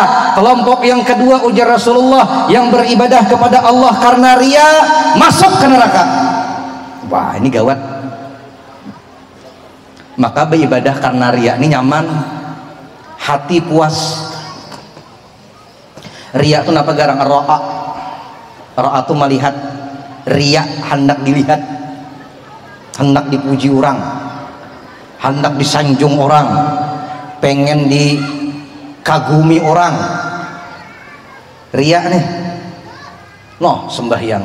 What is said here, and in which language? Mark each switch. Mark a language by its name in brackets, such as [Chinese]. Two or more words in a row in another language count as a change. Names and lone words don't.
[Indonesian] Kelompok yang kedua ujar Rasulullah yang beribadah kepada Allah karena riya, masuk ke neraka. Wah, ini gawat. Maka beribadah karena riya ini nyaman, hati puas. Riya itu apa garang? Ro'a. Ro'a itu melihat, riya hendak dilihat, hendak dipuji orang, hendak disanjung orang, pengen dikagumi orang. Riya nih. No, sembahyang.